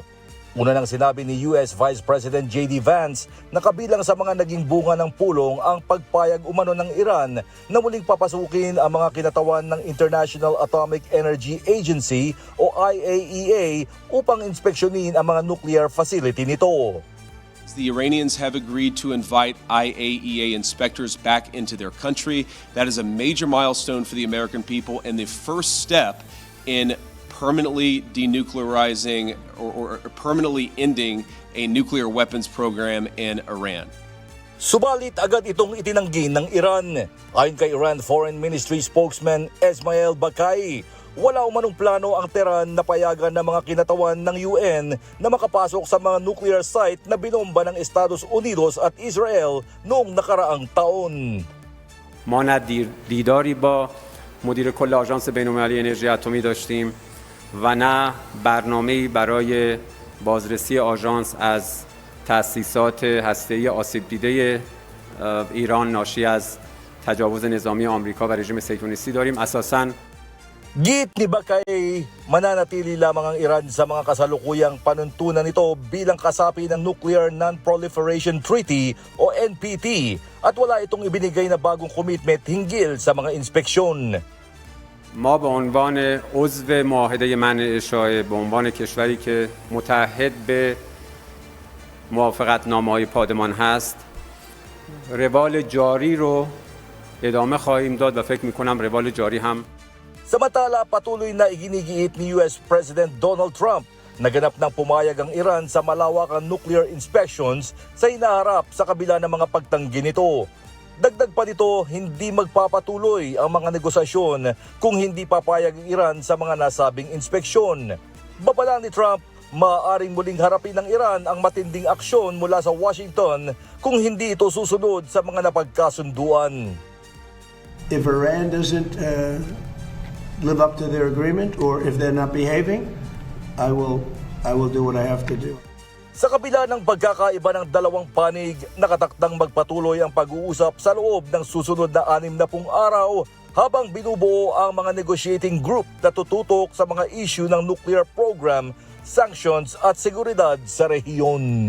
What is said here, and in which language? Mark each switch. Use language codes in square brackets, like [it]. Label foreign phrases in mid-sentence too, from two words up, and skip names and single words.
[tl] Una nang sinabi ni US Vice President J.D. Vance na kabilang sa mga naging bunga ng pulong ang pagpayag umano ng Iran na muling papasukin ang mga kinatawan ng International Atomic Energy Agency o IAEA upang inspeksyonin ang mga [en] nuclear facility [tl] nito. [en] The Iranians have agreed to invite IAEA inspectors back into their country. That is a major milestone for the American people and the first step in permanently denuclearizing or permanently ending a nuclear weapons program in Iran. [tl] Subalit agad itong itinanggi ng Iran. Ayon kay Iran Foreign Ministry spokesman Esmail Bakai, wala umanong plano ang Tehran na payagan ng mga kinatawan ng UN na makapasok sa mga nuclear site na binomba ng Estados Unidos at Israel noong nakaraang taon. [fa] ما نه دیداری با مدیر کل آژانس بین‌المللی انرژی اتمی داشتیم و نه برنامه‌ای برای بازرسی آژانس از تأسیسات هسته‌ای آسیب دیده ایران ناشی از تجاوز نظامی آمریکا و رژیم صهیونیستی داریم. اساساً [tl] Git ni Bakay, mananatili lamang ang Iran sa mga kasalukuyang panuntunan nito bilang kasapi ng Nuclear Non-Proliferation Treaty o NPT at wala itong ibinigay na bagong commitment hinggil sa mga inspeksyon. [fa] ما به عنوان عضو معاهده منع اشاعه به عنوان کشوری که متعهد به موافقتنامه‌های پادمان هست روال جاری رو ادامه خواهیم داد و فکر می‌کنم روال جاری هم [tl] Samantala, patuloy na iginigiit ni US President Donald Trump na ganap ng pumayag ang Iran sa malawakang [en] nuclear inspections [tl] sa hinaharap sa kabila ng mga pagtanggi nito. Dagdag pa nito, hindi magpapatuloy ang mga negosasyon kung hindi papayag ang Iran sa mga nasabing inspeksyon. Babala ni Trump, maaaring muling harapin ng Iran ang matinding aksyon mula sa Washington kung hindi ito susunod sa mga napagkasunduan. [en] If Iran doesn't live up to their agreement, or if they're not behaving, I will do what I have to do. [tl] Sa kabila ng pagkakaiba ng dalawang panig, nakatakdang magpatuloy ang pag-uusap sa loob ng susunod na 60 araw habang binubuo ang mga [en] negotiating group [tl] na tututok sa mga issue ng [en] nuclear program, [tl] sanctions at seguridad sa rehiyon.